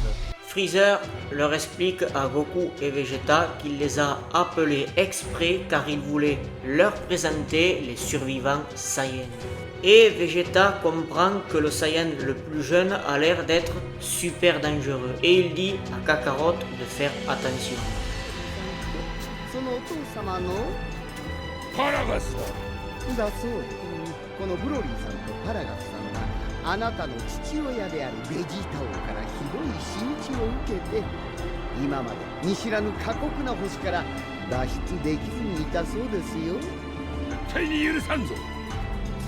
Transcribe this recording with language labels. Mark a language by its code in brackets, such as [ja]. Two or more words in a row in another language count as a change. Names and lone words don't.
[fr] Freezer leur explique à Goku et Vegeta qu'il les a appelés exprès car il voulait leur présenter les survivants Saiyans. Et Vegeta comprend que le Saiyan le plus jeune a l'air d'être super dangereux et il dit à Kakarot de faire attention. [ja] « あなたの父親であるベジータ王からひどい仕打ちを受けて今まで見知らぬ過酷な星から脱出できずにいたそうですよ。」「絶対に許さんぞ。